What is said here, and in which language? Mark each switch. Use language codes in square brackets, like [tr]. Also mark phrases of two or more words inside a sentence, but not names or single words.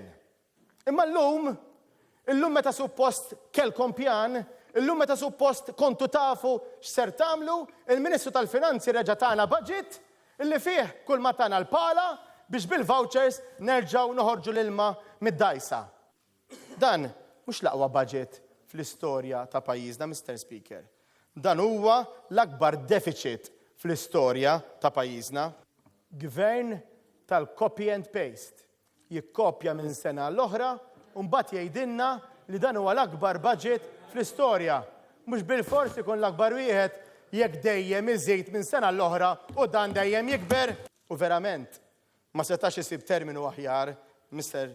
[mt] Imma illum meta suppost kelkom pjan, illum meta suppost kontu tafu x'ser tagħmlu, il-Ministru tal-Finanzi reġa' tagħna budget illi fih kull ma tagħna l-pala biex bil-vouchers nerġgħu noħorġu l-ilma mid-dajsa. Dan mhux l-aqwa budget fl-istorja ta' pajjiżna, Mr. Speaker. Dan huwa l-akbar deficit fl-istorja ta' pajjiżna. Gvern tal- [en] copy and paste. [mt] Jikkopja minn sena l-oħra u mbagħad jgħidilna li dan huwa l-akbar budget fl-istorja. Mhux bil-fors ikun l-akbar wieħed jekk dejjem iżid minn sena l-oħra u dan dejjem jikber. U verament ma setax isib terminu aħjar, Mr.